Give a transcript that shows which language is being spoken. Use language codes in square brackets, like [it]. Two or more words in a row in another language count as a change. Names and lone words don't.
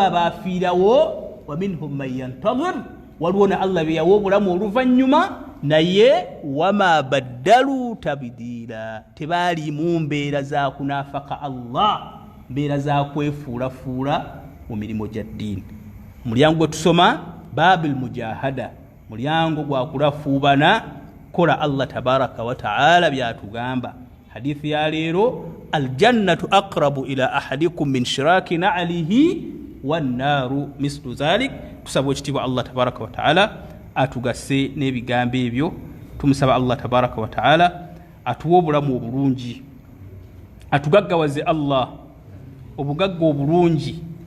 [lg] abaafiirawo [ar] ومنهم من ينتظر [lg] waliwo ne Allah bye yawa obulamu oluvannyuma naye [ar] وما بدلوا تبديلا [lg] tebaalimu mbeera za kunaafaka Allah mbeera za kwefuulafuula mu mirimu gya ddiini mulyango gwe tusoma [ar] باب المجاهدة [lg] mulyango gwa kulafuubana kola [ar] الله تبارك وتعالى [lg] byatugamba hadithi ya leero [ar] الجنة أقرب إلى أحدكم من شراك نعله والنار مثل ذلك [lg] tusaba ekitiibwa [ar] الله تبارك وتعالى [lg] atugase n'ebigambo ebyo tumusaba [ar] الله تبارك وتعالى [lg] atuwa obulamu obulungi atugaggawaze Allah obugagga obulungi